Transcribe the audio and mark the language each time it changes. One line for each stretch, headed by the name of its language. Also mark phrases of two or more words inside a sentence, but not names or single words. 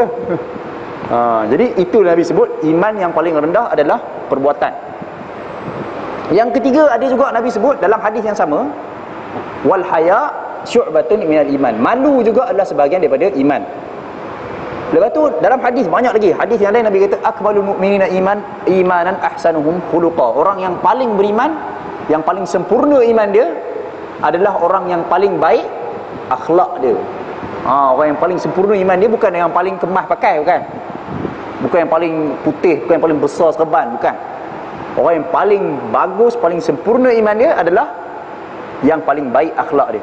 Malay: Jadi itu Nabi sebut iman yang paling rendah adalah perbuatan. Yang ketiga ada juga Nabi sebut dalam hadis yang sama,
Arabic: والحياء شعبة من الإيمان.
Malay: Malu juga adalah sebahagian daripada iman. Lepas tu dalam hadis banyak lagi. Hadis yang lain Nabi kata
Arabic: أكمل المؤمنين إيمانا أحسنهم خلقا.
Malay: Orang yang paling beriman, yang paling sempurna iman dia adalah orang yang paling baik akhlak dia. Orang yang paling sempurna iman dia bukan yang paling kemas pakai, bukan. Bukan yang paling putih, bukan yang paling besar serban, bukan. Orang yang paling bagus, paling sempurna iman dia adalah yang paling baik akhlak dia.